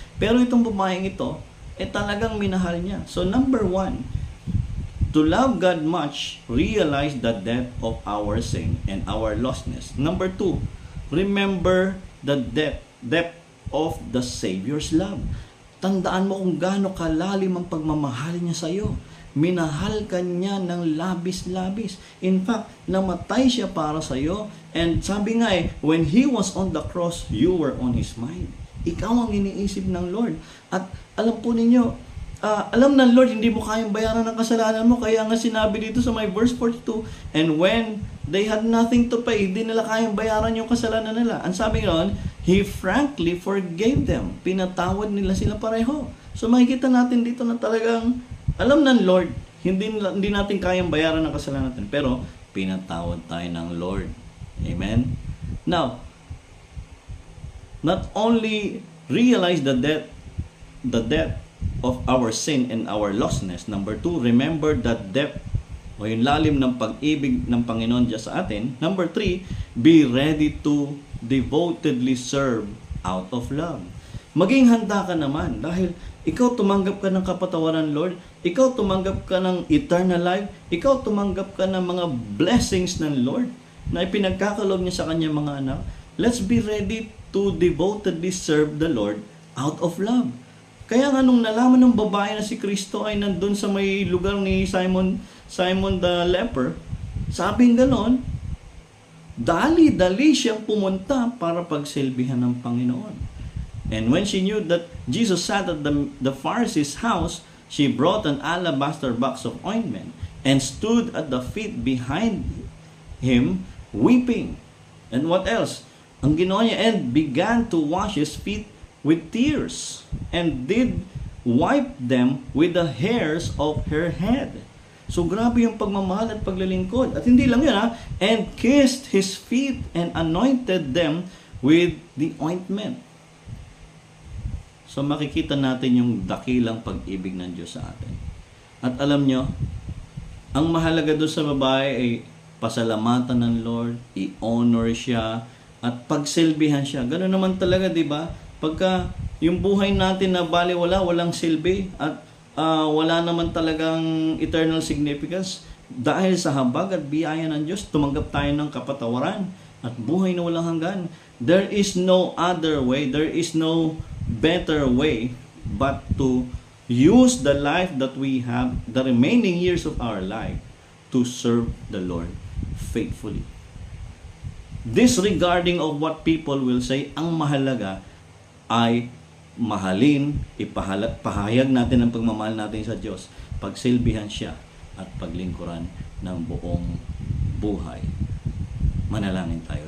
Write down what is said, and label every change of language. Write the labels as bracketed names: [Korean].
[Filipino] Pero itong babaeng ito, talagang minahal niya. [English] So number 1, to love God much, realize the depth of our sin and our lostness. Number 2, remember the depth of the Savior's love. [Filipino] Tandaan mo kung gaano kalalim ang pagmamahal niya sa iyo. Minahal ka niya ng labis-labis. [English] In fact, [Filipino] namatay siya para sa iyo. [English] And [Filipino] sabi nga [English] when He was on the cross, you were on His mind. [Filipino] Ikaw ang iniisip ng Lord. At alam po ninyo, alam ng Lord, hindi mo kayang bayaran ng kasalanan mo. Kaya nga sinabi dito sa my verse 42, [English] and when they had nothing to pay, [Filipino] hindi nila kayang bayaran yung kasalanan nila. Ang sabi noon, [English] He frankly forgave them. [Filipino] Pinatawad nila sila pareho. So makikita natin dito na talagang alam ng Lord, hindi natin kayang bayaran ng kasalanan natin, pero pinatawad tayo ng Lord. Amen? [English] Now, not only realize the depth of our sin and our lostness. Number 2, remember the depth [Filipino] o yung lalim ng pag-ibig ng Panginoon Diyos sa atin. [English] Number 3, be ready to devotedly serve out of love. [Filipino] Maging handa ka naman dahil ikaw tumanggap ka ng kapatawaran, Lord. Ikaw tumanggap ka ng eternal life. Ikaw tumanggap ka ng mga blessings ng Lord na ipinagkakaloob niya sa kanyang mga anak. [English] Let's be ready to devotedly serve the Lord out of love. [Filipino] Kaya nga nung nalaman ng babae na si Kristo ay nandun sa may lugar ni Simon the leper, sabing ganon, dali-dali siyang pumunta para pagsilbihan ng Panginoon. [English] And when she knew that Jesus sat at the Pharisee's house, she brought an alabaster box of ointment and stood at the feet behind him, weeping. And what else? [Filipino] Ang ginawa niya, [English] and began to wash his feet with tears, and did wipe them with the hairs of her head. [Filipino] So grabe yung pagmamahal at paglilingkod. At hindi lang yun [English] and kissed his feet and anointed them with the ointment. [Filipino] So makikita natin yung dakilang pag-ibig ng Diyos sa atin. At alam nyo, ang mahalaga doon sa babae ay pasalamatan ng Lord, i-honor siya, at pagsilbihan siya. Ganoon naman talaga, di ba? Pagka yung buhay natin na walang silbi at wala naman talagang eternal significance, dahil sa habag at biyaya ng Diyos, tumanggap tayo ng kapatawaran at buhay na walang hanggan. [English] There is no other way, there is no better way but to use the life that we have, the remaining years of our life, to serve the Lord faithfully. disregarding of what people will say, [Filipino] ang mahalaga ay mahalin, pahayag natin ang pagmamahal natin sa Diyos, pagsilbihan siya at paglingkuran ng buong buhay. Manalangin tayo.